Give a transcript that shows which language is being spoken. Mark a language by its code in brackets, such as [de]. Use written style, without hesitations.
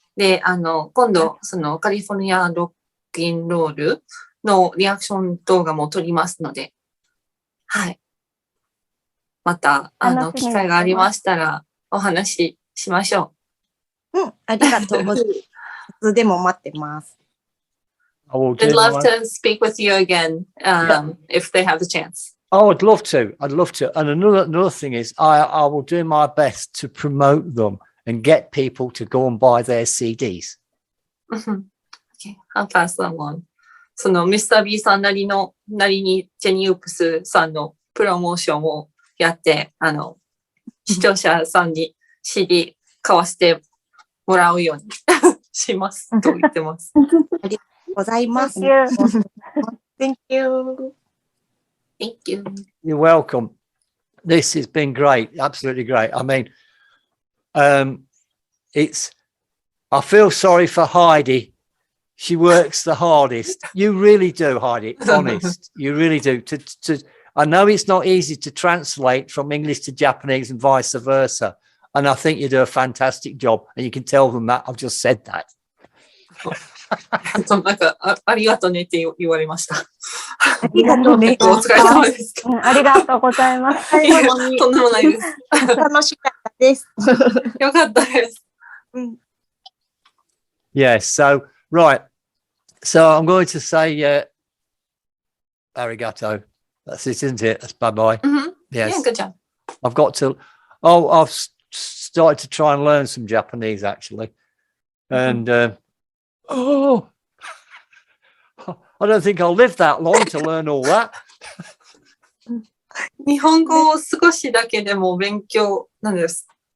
[ja] で、今度そのカリフォルニアロックンロールのリアクション動画も撮りますので、はい。また機会がありましたらお話ししましょうん、ありがとうございます。いつでも待ってます。 [en] I will I'd do love my- to speak with you again if they have the chance. Oh, I'd love to. And another thing is, I will do my best to promote them and get people to go and buy their CDs. Okay, I'll pass that along. [ja] そのミスター B さんなりにジェニーウップスさんのプロモーションをやって、視聴者さんに CD 買わせてもらうようにしますと言ってます。ありがとうございます。 [en] Thank you. Thank you. Thank you. You're welcome. This has been great. Absolutely great. I mean, I feel sorry for Heidi. She works the hardest. You really do, Heidi. Honest. You really do. I know it's not easy to translate from English to Japanese and vice versa. And I think you do a fantastic job. And you can tell them that I've just said that. [ja] なんかありがとうねって言われました。ありがとうね。お疲れ様です。ありがとうございます。いやとんでもないです。楽しかったです。よかったです。 [en] Yes. So, right. So I'm going to say arigato. That's it, isn't it? That's bye-bye. Mm-hmm. Yes. Yeah, good job. I've got to... Oh, I've started to try and learn some Japanese, actually. And, I don't think I'll live that long to learn all that. [ja] 日本語を少しだけでも勉強なんです。